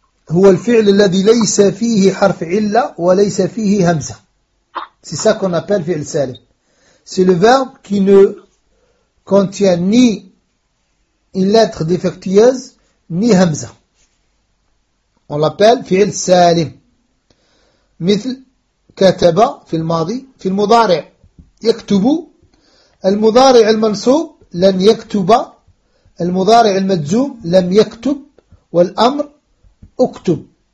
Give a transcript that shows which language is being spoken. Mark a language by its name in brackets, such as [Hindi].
[Arabic] هو الفعل الذي ليس فيه حرف علة وليس فيه همزة. [French] C'est ça qu'on appelle فعل سالم. C'est le verbe qui ne contient ni une lettre défectueuse ni همزة. On l'appelle [Arabic] فعل سالم. مثل كتب في الماضي في المضارع يكتب المضارع المنصوب لم يكتب المضارع المجزوم لم يكتب والأمر اكتب